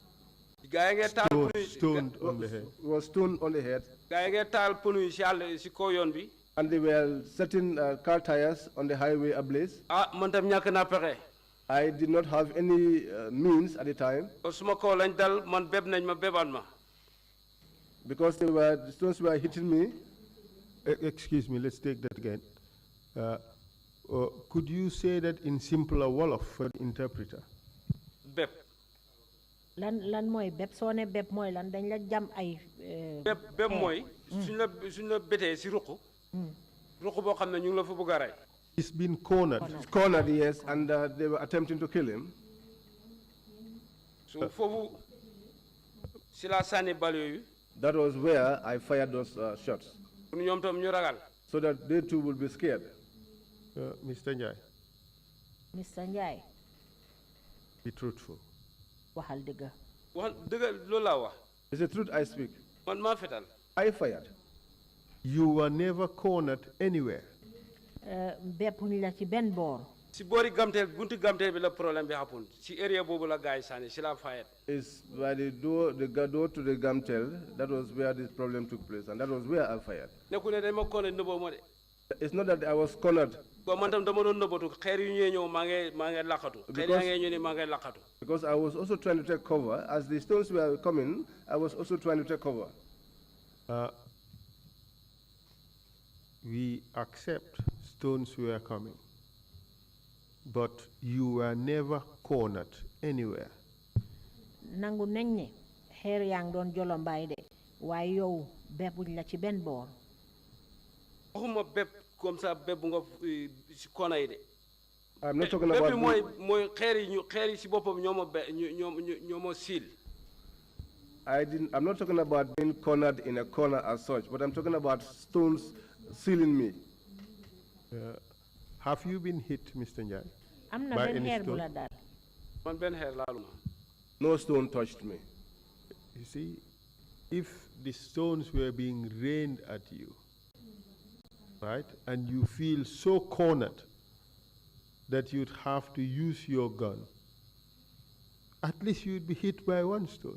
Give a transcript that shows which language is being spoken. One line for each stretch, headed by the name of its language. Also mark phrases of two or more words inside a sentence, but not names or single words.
English: Stoned on the head. He was stoned on the head.
Wolof: gaa yi ngee taal pneu yi si àll si kaw yoon bi.
English: And they were setting car tires on the highway ablaze.
Wolof: man tam ñàkk naa pexe.
English: I did not have any means at the time.
Wolof: suma kaw lañ dal man beb nañ ma bebaat ma.
English: Because the stones were hitting me. Excuse me, let's take that again. Could you say that in simpler Wolof for the interpreter?
Wolof: Beb. lan mooy beb soo ne beb mooy lan dañ la jam ay. beb mooy. suñ la betee si ruq. ruq boo xam ne ñu ngi la fa bëgg a rey.
English: He's been cornered. Cornered, yes, and they were attempting to kill him.
Wolof: So foofu si la sànni bal yooyu.
English: That was where I fired those shots.
Wolof: pour ñoom tam ñu ragal.
English: So that they too will be scared. Mr. Njai. Mr. Njai. Be truthful.
Wolof: waxal dëgg. wax dëgg loolu laa wax.
English: It's the truth I speak.
Wolof: man maa fetal.
English: I fired. You were never cornered anywhere.
Wolof: beppuñ la ci benn boor. si boori gamteel buntu gamteel bi la problème bi happen si area boobu la gars yi sànni si la fayet.
English: It's by the door to the Gamtel. That was where this problem took place, and that was where I fired.
Wolof: nekku ne dañ ma corner nëbboo ma de.
English: It's not that I was cornered.
Wolof: bon man tam dama doon nëbbatu xeer yu ñëwee ñëw maa ngi laqatu. xeer yaa ngi ñëw ni maa ngi laqatu.
English: Because I was also trying to take cover. As the stones were coming, I was also trying to take cover. We accept stones were coming, but you were never cornered anywhere.
Wolof: nangu nañ ne xeer yaa ngi doon jolombaay de waaye yow beppuñ la ci benn boor. waxuma bépp
French: comme ça
Wolof: bépp nga si kona yi de.
English: I'm not talking about.
Wolof: bépp mooy xeer yi si boppam ñoo ma siil.
English: I'm not talking about being cornered in a corner as such, but I'm talking about stones sealing me. Have you been hit, Mr. Njai?
Wolof: am na
English: by
Wolof: benn
English: any
Wolof: xeer bu
English: stone?
Wolof: la dal. man benn xeer laaluma.
English: No stone touched me. You see, if the stones were being rained at you, right, and you feel so cornered that you'd have to use your gun, at least you'd be hit by one stone.